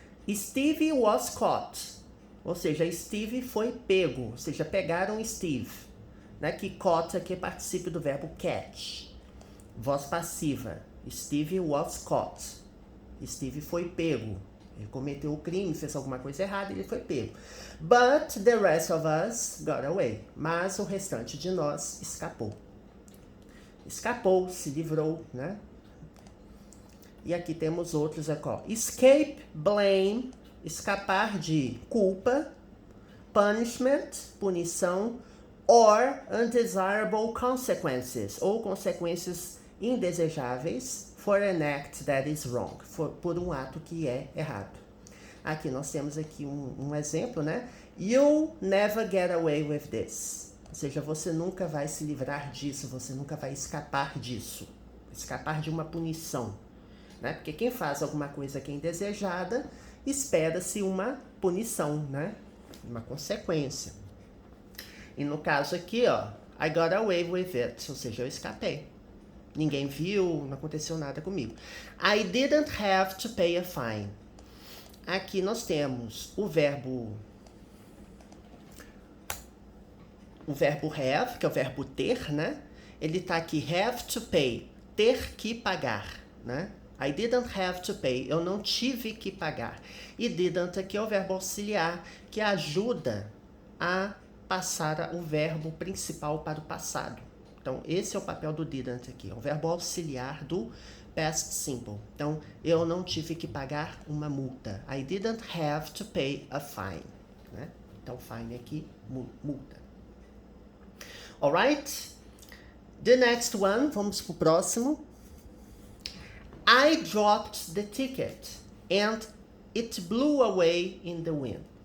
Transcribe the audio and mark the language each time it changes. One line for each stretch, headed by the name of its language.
English: Steve was caught.
Portuguese: Ou seja, Steve foi pego. Ou seja, pegaram Steve. Né? Que caught aqui é particípio do verbo catch. Voz passiva.
English: Steve was caught.
Portuguese: Steve foi pego. Ele cometeu o crime, fez alguma coisa errada, ele foi pego.
English: But the rest of us got away.
Portuguese: Mas o restante de nós escapou. Escapou, se livrou, né? E aqui temos outros aqui, ó. Escape, blame, escapar de culpa, punishment, punição,
English: or undesirable consequences,
Portuguese: ou consequências indesejáveis,
English: for an act that is wrong,
Portuguese: por um ato que é errado. Aqui nós temos aqui um exemplo, né?
English: You'll never get away with this.
Portuguese: Ou seja, você nunca vai se livrar disso, você nunca vai escapar disso. Escapar de uma punição, né? Porque quem faz alguma coisa que é indesejada, espera-se uma punição, né? Uma consequência. E no caso aqui, ó,
English: I got away with it,
Portuguese: ou seja, eu escapei. Ninguém viu, não aconteceu nada comigo.
English: I didn't have to pay a fine.
Portuguese: Aqui nós temos o verbo have, que é o verbo ter, né? Ele tá aqui, have to pay, ter que pagar, né?
English: I didn't have to pay,
Portuguese: eu não tive que pagar. E didn't aqui é o verbo auxiliar, que ajuda a passar o verbo principal para o passado. Então, esse é o papel do didn't aqui. É um verbo auxiliar do past simple. Então, eu não tive que pagar uma multa.
English: I didn't have to pay a fine.
Portuguese: Né? Então, fine aqui, multa. Alright?
English: The next one,
Portuguese: vamos pro próximo.
English: I dropped the ticket and it blew away in the wind.